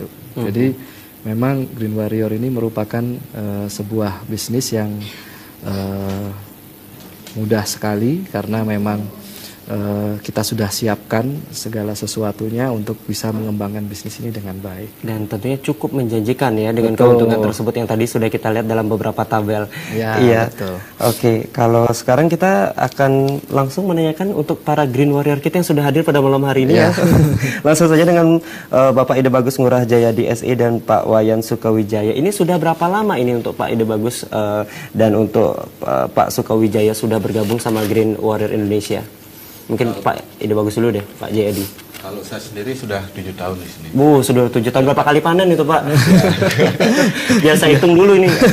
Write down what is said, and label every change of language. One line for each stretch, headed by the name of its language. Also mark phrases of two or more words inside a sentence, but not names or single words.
Indonesian: Jadi memang Green Warrior ini merupakan sebuah bisnis yang mudah sekali karena memang kita sudah siapkan segala sesuatunya untuk bisa mengembangkan bisnis ini dengan baik. Dan tentunya cukup menjanjikan ya dengan Betul. keuntungan tersebut yang tadi sudah kita lihat dalam beberapa tabel. Ya, Iya. betul. Oke, kalau sekarang kita akan langsung menanyakan untuk para Green Warrior kita yang sudah hadir pada malam hari ini ya. Langsung saja dengan Bapak Ide Bagus Ngurah Jaya DSI dan Pak Wayan Sukawijaya. Ini sudah berapa lama ini untuk Pak Ide Bagus dan untuk Pak Sukawijaya sudah bergabung sama Green Warrior Indonesia? Mungkin Pak Ide Bagus dulu deh, Pak Jayadi. Kalau saya sendiri sudah 7 tahun di sini. Bu, sudah 7 tahun. Berapa kali panen itu, Pak? Biar saya hitung dulu ini.